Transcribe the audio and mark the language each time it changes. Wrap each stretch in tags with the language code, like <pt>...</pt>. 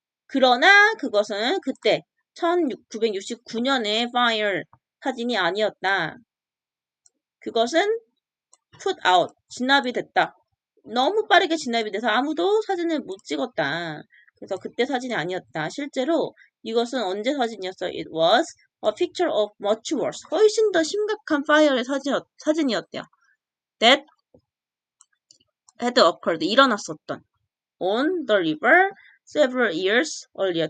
<ko>그러나 그것은 그때 1969년의 fire 사진이 아니었다. 그것은 put out, 진압이 됐다. 너무 빠르게 진압이 돼서 아무도 사진을 못 찍었다. 그래서 그때 사진이 아니었다. 실제로 이것은 언제 사진이었어?</ko> <en>It was a picture of much worse.</en> <ko>훨씬 더 심각한 fire의 사진이었대요.</ko> <en>That had occurred.</en> <ko>일어났었던.</ko> <en>On the river several years earlier.</en>